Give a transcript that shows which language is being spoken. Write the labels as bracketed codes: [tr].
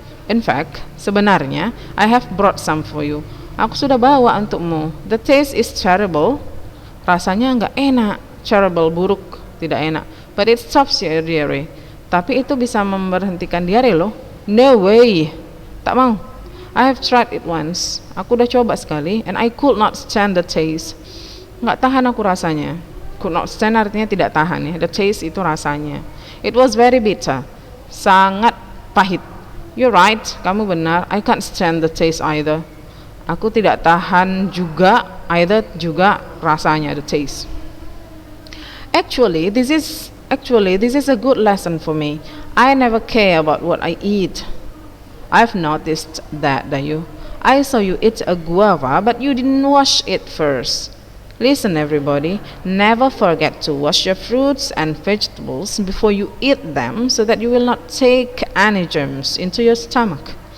[en] In fact, sebenarnya I have brought some for you. [id] Aku sudah bawa untukmu. [en] The taste is terrible. [id] Rasanya nggak enak. [en] Terrible, [id] buruk, tidak enak. [en] But it stops your diarrhea. [id] Tapi itu bisa memberhentikan diare loh. [en] No way. [id] Tak mau. [en] I have tried it once. [id] Aku udah coba sekali [en] and I could not stand the taste. [id] Nggak tahan aku rasanya. [en] Could not stand [id] artinya tidak tahan ya. [en] The taste [id] itu rasanya. [en] It was very bitter. [id] Sangat pahit. [en] You're right, [id] kamu benar. [en] I can't stand the taste either. [id] Aku tidak tahan juga, either juga rasanya, [en] the taste. Actually, this is a good lesson for me. I never care about what I eat. I've noticed that, Dayu. I saw you eat a guava, but you didn't wash it first. Listen, everybody, never forget to wash your fruits and vegetables before you eat them so that you will not take any germs into your stomach.